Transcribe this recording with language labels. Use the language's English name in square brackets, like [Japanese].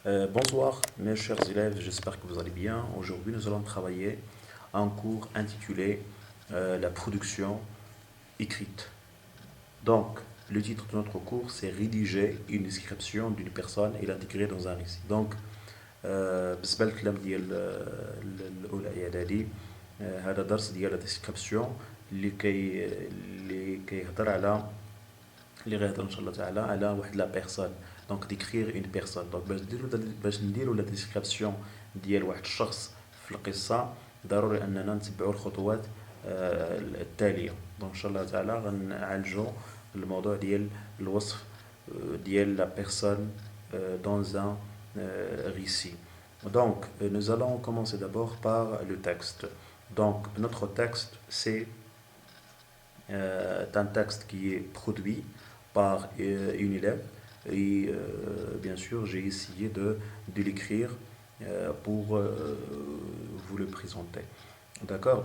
[French] Bonsoir mes chers élèves, j'espère que vous allez bien. Aujourd'hui, nous allons travailler un cours intitulé La production écrite. Donc, le titre de notre cours, c'est Rédiger une description d'une personne et l'intégrer dans un récit. [Arabic] Donc, بالنسبة للكلام ديال الأولى إعدادي هذا درس ديال la description اللي كيهضر على اللي غيهضر ان شاء الله تعالى على واحد لا بيرسون. دونك ديكريغ اون بيرسون. دونك باش نديرو لا ديسكريبسيون ديال واحد الشخص في القصه، ضروري اننا نتبعوا الخطوات التاليه. دونك ان شاء الله تعالى غنعالجوا الموضوع ديال الوصف ديال لا بيرسون [French] dans un récit. Donc, nous allons commencer d'abord par le texte. Donc, notre texte, c'est un texte qui est produit par une élève et bien sûr j'ai essayé de l'écrire pour vous le présenter. D'accord.